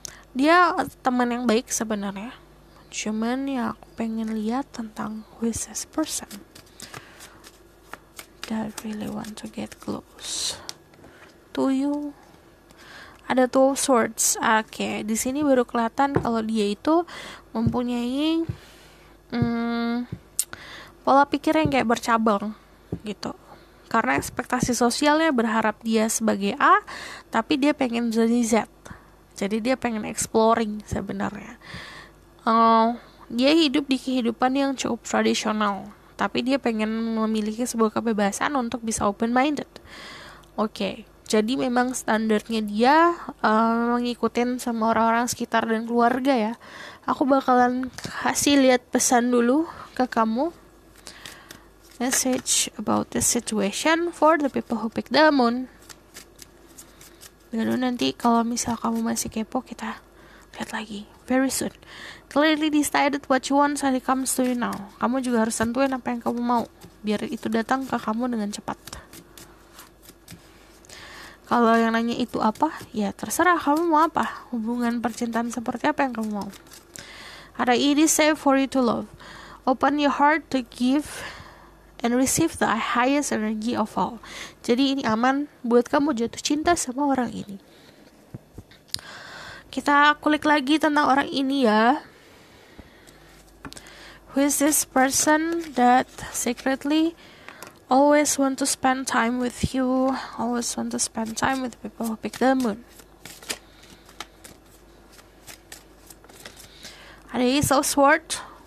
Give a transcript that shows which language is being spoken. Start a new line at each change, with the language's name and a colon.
Indonesian: Dia teman yang baik sebenarnya. Cuman ya aku pengen lihat tentang
English: who is this person that really want to get close to you.
Indonesian: Ada Two of Swords. Oke, di sini baru kelihatan kalau dia itu mempunyai pola pikir yang kayak bercabang gitu. Karena ekspektasi sosialnya berharap dia sebagai A, tapi dia pengen jadi Z. Jadi dia pengen exploring sebenarnya. Dia hidup di kehidupan yang cukup tradisional, tapi dia pengen memiliki sebuah kebebasan untuk bisa open-minded. Oke, jadi memang standarnya dia ngikutin sama orang-orang sekitar dan keluarga ya. Aku bakalan kasih lihat pesan dulu ke kamu.
English: Message about the situation for the people who pick the moon.
Indonesian: Lalu nanti kalau misal kamu masih kepo, kita lihat lagi very soon.
English: Clearly decided what you want, so it comes to you now.
Indonesian: Kamu juga harus tentuin apa yang kamu mau, biar itu datang ke kamu dengan cepat. Kalau yang nanya itu apa, ya terserah kamu mau apa. Hubungan percintaan seperti apa yang kamu mau.
English: Ada it is safe for you to love. Open your heart to give and receive the highest energy of all.
Indonesian: Jadi ini aman buat kamu jatuh cinta sama orang ini. Kita kulik lagi tentang orang ini ya.
English: Who is this person that secretly always want to spend time with you, always want to spend time with people who pick the moon?
Indonesian: Ada Ace of Swords.